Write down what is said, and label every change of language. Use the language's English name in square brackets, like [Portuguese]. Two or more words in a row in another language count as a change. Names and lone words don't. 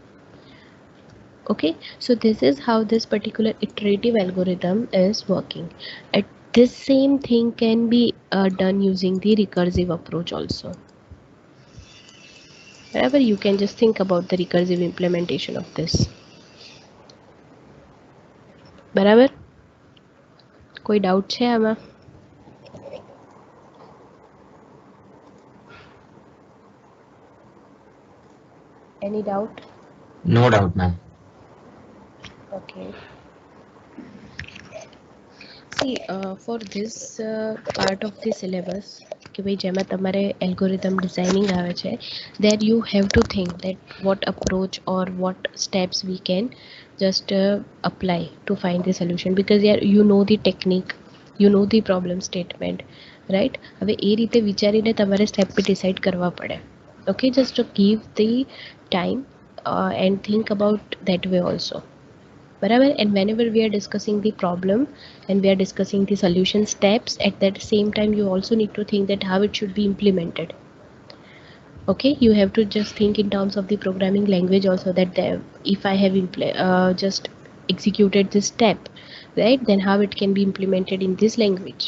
[English] Okay, so this is how this particular iterative algorithm is working. This same thing can be done using the recursive approach also. Wherever you can just think about the recursive implementation of this. [Gujarati] બરાબર. કોઈ ડાઉટ છે આમાં? [English] Any doubt? No doubt, ma'am. Okay. See, for this part of the syllabus, [Gujarati] કે ભાઈ જેમાં તમારે [English] algorithm designing [Gujarati] આવે છે, [English] there you have to think that what approach or what steps we can just apply to find the solution, because you know the technique, you know the problem statement, right? [Gujarati] હવે એ રીતે વિચારીને તમારે સ્ટેપ બી ડિસાઇડ કરવા પડે. [English] Okay, just to give the time and think about that way also. [Gujarati] Barabar. [English] And whenever we are discussing the problem and we are discussing the solution steps, at that same time you also need to think that how it should be implemented. Okay, you have to just think in terms of the programming language also, that if I have just executed this step, right, then how it can be implemented in this language.